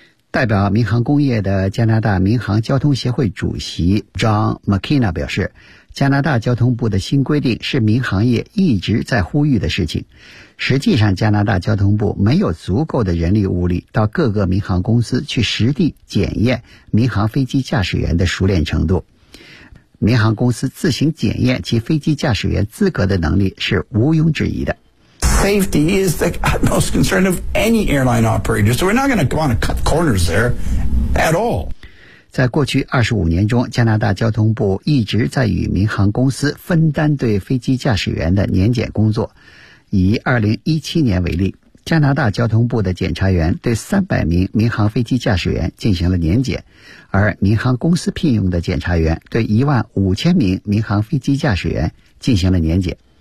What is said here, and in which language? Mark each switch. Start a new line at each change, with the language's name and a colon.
Chinese: 代表民航工业的加拿大民航交通协会主席 John McKenna 表示，加拿大交通部的新规定是民航业一直在呼吁的事情。实际上，加拿大交通部没有足够的人力物力到各个民航公司去实地检验民航飞机驾驶员的熟练程度。民航公司自行检验其飞机驾驶员资格的能力是毋庸置疑的。
English: Safety is the utmost concern of any airline operator, so we're not going to want to cut corners there. at all。
Chinese: 在过去25年中，加拿大交通部一直在与民航公司分担对飞机驾驶员的年检工作。以2017年为例，加拿大交通部的检查员对300名民航飞机驾驶员进行了年检，而民航公司聘用的检查员对15000名民航飞机驾驶员进行了年检。